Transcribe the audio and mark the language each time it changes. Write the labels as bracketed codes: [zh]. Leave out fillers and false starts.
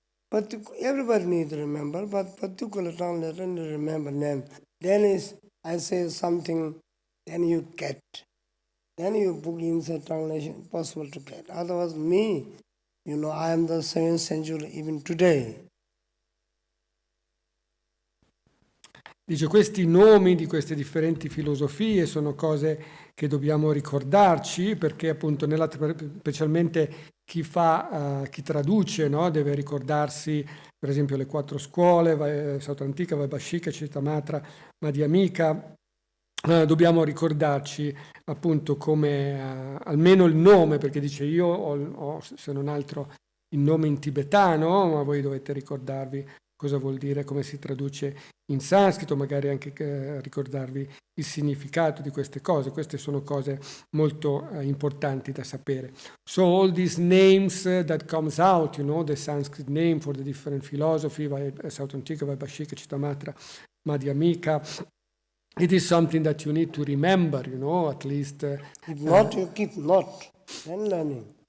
[en] But everybody needs to remember, but particular tongue letter need to remember name. Then I say something, then you get. Then you book inside translation, possible to get. Otherwise, me, I am the 7th century even today. [it] Dice, questi nomi di queste differenti filosofie sono cose che dobbiamo ricordarci, perché appunto specialmente chi traduce, deve ricordarsi per esempio le 4 scuole, Sautrantika, Vaibhashika, Chittamatra, Madhyamika. Dobbiamo ricordarci appunto come almeno il nome, perché dice io ho se non altro il nome in tibetano, ma voi dovete ricordarvi cosa vuol dire, come si traduce in sanscrito, magari anche ricordarvi il significato di queste cose. Queste sono cose molto importanti da sapere. [en] So all these names that comes out, the Sanskrit name for the different philosophy, Sautantika, Vaibhashika, Chittamatra, Madhyamika, it is something that you need to remember, at least. If not, you keep not, then learning.